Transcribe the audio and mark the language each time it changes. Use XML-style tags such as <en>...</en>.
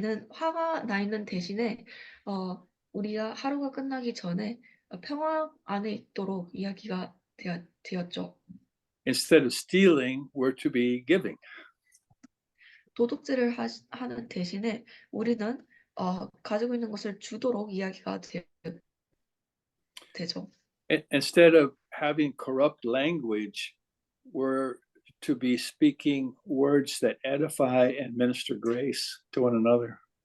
<ko>화가 나 있는 대신에 우리가 하루가 끝나기 전에 평화 안에 있도록 이야기가 되었죠.</ko> <en>Instead of stealing, we're to be giving.</en> <ko>도둑질을 하는 대신에 우리는 가지고 있는 것을 주도록 이야기가 되죠.</ko> <en>Instead of having corrupt language, we're to be speaking words that edify and minister grace to one another.</en>